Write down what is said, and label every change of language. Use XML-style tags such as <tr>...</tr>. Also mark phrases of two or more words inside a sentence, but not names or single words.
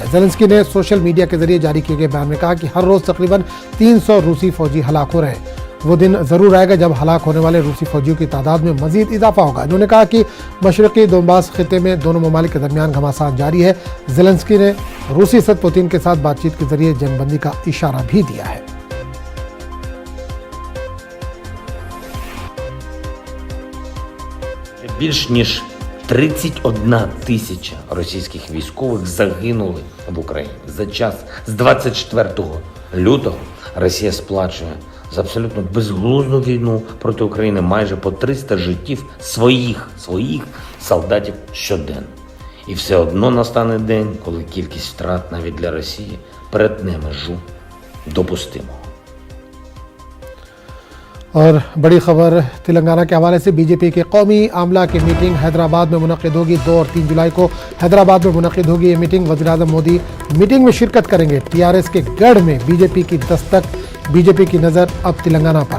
<ur>زیلنسکی نے</ur> <en>social media</en> <ur>کے ذریعے جاری کیے گئے بیان میں کہا کہ ہر روز تقریباً 300 روسی فوجی ہلاک ہو رہے ہیں. وہ دن ضرور آئے گا جب ہلاک ہونے والے روسی فوجیوں کی تعداد میں مزید اضافہ ہوگا. انہوں نے کہا کہ مشرقی دونباس خطے میں دونوں ممالک کے درمیان گھمسان جاری ہے. زیلنسکی نے روسی صدر پوتن کے ساتھ بات چیت کے ذریعے جنگ بندی کا اشارہ بھی دیا ہے.</ur> <uk>Більш ніж 31 тисяча російських військових загинули в Україні. За час з 24 лютого Росія сплачує за абсолютно безглузду війну проти України майже по 300 життів своїх солдатів щоденно. І все одно настане день, коли кількість втрат навіть для Росії перетне межу допустимого.</uk> <ur>اور بڑی خبر تلنگانہ کے حوالے سے بی جے پی کے قومی عاملہ کی میٹنگ حیدرآباد میں منعقد ہوگی. 2 اور 3 جولائی کو حیدرآباد میں منعقد ہوگی یہ میٹنگ۔ وزیر اعظم مودی میٹنگ میں شرکت کریں گے. ٹی آر ایس کے گڑھ میں بی جے پی کی دستک، بی جے پی کی نظر اب تلنگانہ پر.</ur>